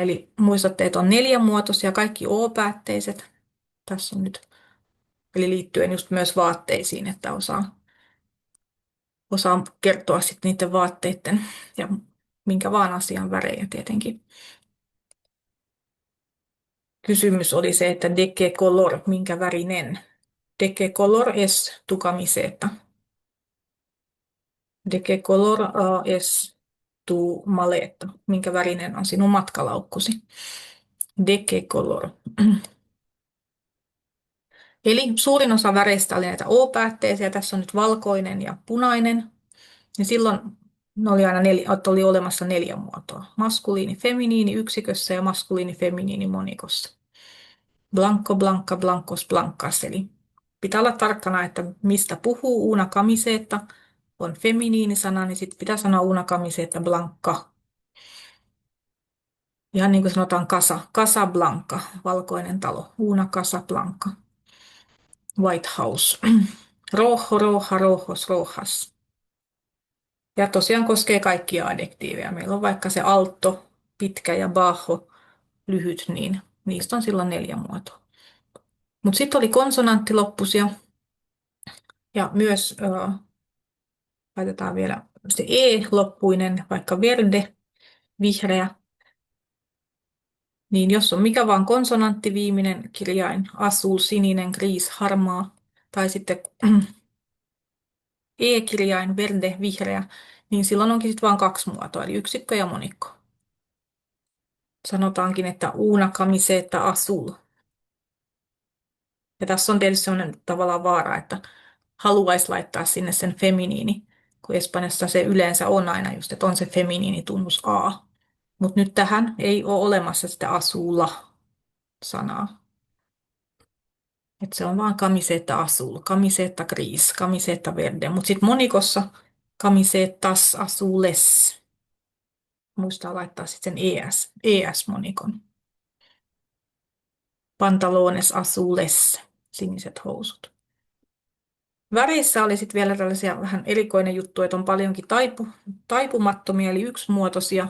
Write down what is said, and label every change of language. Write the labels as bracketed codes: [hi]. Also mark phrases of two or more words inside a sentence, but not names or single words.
[fi] Eli muistatte, että on neliönmuotoisia, kaikki o-päätteiset. Tässä on nyt, eli liittyen just myös vaatteisiin, että osaa kertoa sitten niiden vaatteiden ja minkä vaan asian värejä tietenkin. Kysymys oli se, että [es] de qué color, [fi] minkä värinen. [es] De qué color es tu camiseta? De qué color es tu maleta? [fi] Minkä värinen on sinun matkalaukkusi? [es] De qué color? [fi] Eli suurin osa väreistä oli näitä O-päätteisiä. Tässä on nyt valkoinen ja punainen. Ja silloin ne oli aina oli olemassa 4 muotoa. Maskuliini, feminiini yksikössä ja maskuliini, feminiini monikossa. [es] Blanco, blanca, blancos, blancas. [fi] Eli pitää olla tarkkana, että mistä puhuu. [es] Una camiseta [fi] on feminiinisana, niin sitten pitää sanoa [es] una camiseta blanca. [fi] Ihan niin kuin sanotaan Casablanca, valkoinen talo. [es] Una Casablanca. White House. Rojo, roja, rojos, rojas. [fi] Ja tosiaan koskee kaikkia adjektiiveja. Meillä on vaikka se alto, pitkä ja bajo, lyhyt, niin niistä on silloin 4 muotoa. Mutta sitten oli konsonanttiloppuisia ja myös laitetaan vielä se E-loppuinen, vaikka verde, vihreä. Niin jos on mikä vaan konsonanttiviiminen kirjain, azul, sininen, gris, harmaa, tai sitten E-kirjain, verde, vihreä, niin silloin onkin sitten vain 2 muotoa, eli yksikkö ja monikko. Sanotaankin, että [es] una camiseta azul. [fi] Ja tässä on tietysti sellainen tavallaan vaara, että haluaisi laittaa sinne sen feminiini, kun Espanjassa se yleensä on aina just, että on se feminiinitunnus A. Mutta nyt tähän ei ole olemassa sitä azulla-sanaa. Että se on vaan [es] camiseta azul, camiseta gris, camiseta verde. [fi] Mutta sitten monikossa [es] camisetas azules. [fi] Muistaa laittaa sitten sen ES-monikon. [es] Pantalones azules, [fi] siniset housut. Väreissä oli sitten vielä tällaisia vähän erikoinen juttu, että on paljonkin taipumattomia, eli yksimuotoisia.